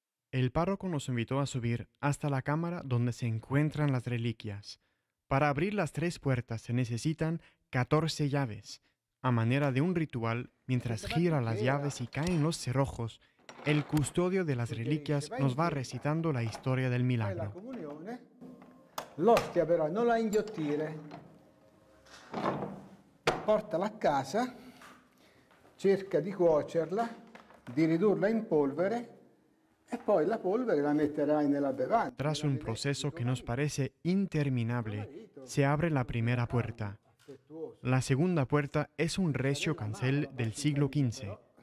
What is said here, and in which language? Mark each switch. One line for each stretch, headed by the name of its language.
Spanish: El párroco nos invitó a subir hasta la cámara donde se encuentran las reliquias. Para abrir las 3 puertas se necesitan 14 llaves. A manera de un ritual, mientras gira las llaves y caen los cerrojos, el custodio de las reliquias nos va recitando la historia del milagro.
Italian: L'ostia però non la inghiottire, portala a casa, cerca di cuocerla, di ridurla in polvere e poi la polvere la metterai nella bevanda.
Spanish: Tras un proceso que nos parece interminable, se abre la primera puerta. La segunda puerta es un recio cancel del siglo XV.